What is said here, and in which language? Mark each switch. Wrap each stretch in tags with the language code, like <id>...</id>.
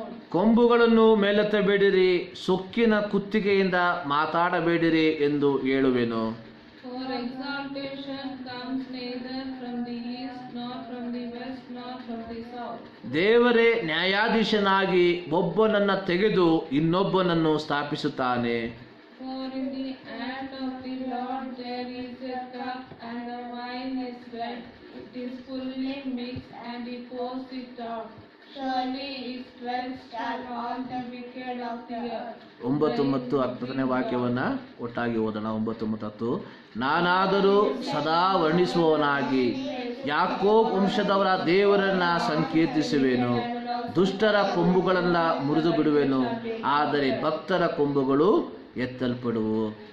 <kn>ಕೊಂಬುಗಳನ್ನು ಮೇಲೆತ್ತಬೇಡಿರಿ, ಸೊಕ್ಕಿನ ಕುತ್ತಿಗೆಯಿಂದ ಮಾತಾಡಬೇಡಿರಿ ಎಂದು ಹೇಳುವೆನು.</kn> <en>For exaltation comes neither from the east, nor from the west, nor from the south.</en> <kn>ದೇವರೇ ನ್ಯಾಯಾಧೀಶನಾಗಿ ಒಬ್ಬನನ್ನ ತೆಗೆದು ಇನ್ನೊಬ್ಬನನ್ನು ಸ್ಥಾಪಿಸುತ್ತಾನೆ.</kn> <en>For in the hand of the Lord there is a cup, and the wine is red. It is fully mixed, and he pours it out. Surely his wealth shall all the wicked of the earth.</en> <kn>9 ಮತ್ತು 10ನೇ ವಾಕ್ಯವನ್ನ ಒಟ್ಟಾಗಿ ಓದೋಣ. 9 ಮತ್ತು 10. ನಾನಾದರೂ ಸದಾ ವರ್ಣಿಸುವವನಾಗಿ ಯಾಕೋಬ್ ವಂಶದವರ ದೇವರನ್ನ ಸಂಕೀರ್ತಿಸುವೆನು. ದುಷ್ಟರ ಕೊಂಬುಗಳನ್ನ ಮುರಿದು ಬಿಡುವೆನು, ಆದರೆ ಭಕ್ತರ ಕೊಂಬುಗಳು ಎತ್ತಲ್ಪಡುವು.</kn>